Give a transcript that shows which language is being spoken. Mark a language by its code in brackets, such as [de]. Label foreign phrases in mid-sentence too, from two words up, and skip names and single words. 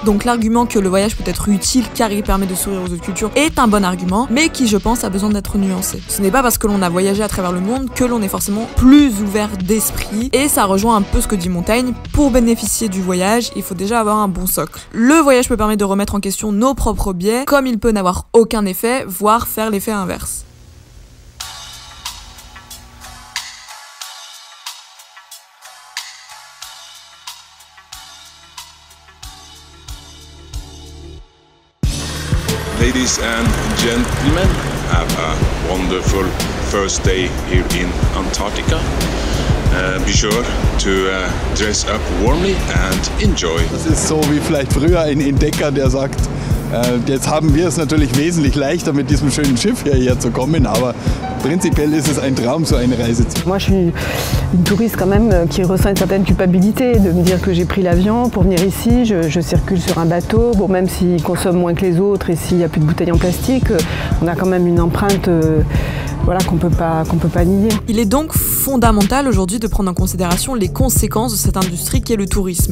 [fr] Donc l'argument que le voyage peut être utile car il permet de s'ouvrir aux autres cultures est un bon argument, mais qui je pense a besoin d'être nuancé. Ce n'est pas parce que l'on a voyagé à travers le monde que l'on est forcément plus ouvert d'esprit, et ça rejoint un peu ce que dit Montaigne, pour bénéficier du voyage, il faut déjà avoir un bon socle. Le voyage peut permettre de remettre en question nos propres biais, comme il peut n'avoir aucun effet, voire faire l'effet inverse. [en] Ladies and gentlemen, have a wonderful first day here in Antarctica. Be sure to dress up warmly and enjoy. [de] Das ist so wie vielleicht früher ein Entdecker, der sagt, jetzt haben wir es natürlich wesentlich leichter mit diesem schönen Schiff hierher zu kommen, aber prinzipiell ist es ein Traum, so eine Reise zu machen. [fr] Moi, je suis une touriste quand même qui ressent une certaine culpabilité de me dire que j'ai pris l'avion pour venir ici, je circule sur un bateau, bon, même s'il consomme moins que les autres et s'il n'y a plus de bouteilles en plastique, on a quand même une empreinte voilà, qu'on peut pas nier. Il est donc fondamental aujourd'hui de prendre en considération les conséquences de cette industrie qu'est le tourisme.